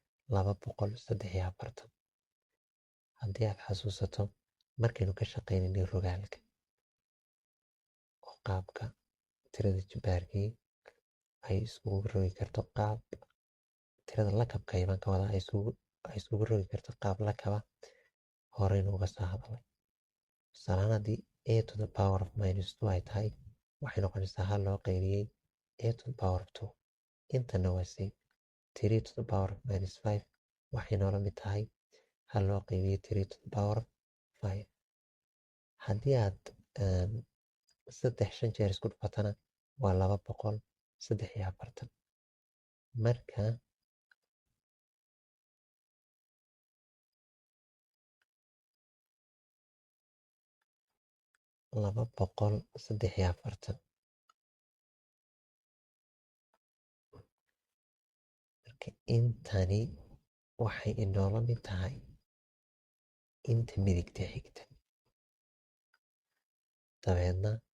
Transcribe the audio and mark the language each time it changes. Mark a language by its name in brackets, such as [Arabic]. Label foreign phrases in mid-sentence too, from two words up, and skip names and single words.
[Somali] 243 haddii aad xasuusato markaynu ka shaqaynaynay rogaalka oo qaabka tirada jibaarkii ay iskugu rogi karto qaab tirada lakabka ayaan ka wadaa ay iskugu rogi karto qaab lakaba horeynu uga soo hadalay tusaalahaan haddii [English] a to the power of minus 2 [Somali] ay tahay waxay noqonaysaa hal loo qaybiyey [English] a to the power of 2 [Somali] intana waa same [English] 3 to the power of minus 5 [Somali] waxay noola mid tahay hal loo qaybiyey [English] 3 to the power of 5 [Somali] haddii aad 5 jeer isku dhufatana waa 243 marka marka intani waxay inoola mid tahay inta midigta xigta dabeedna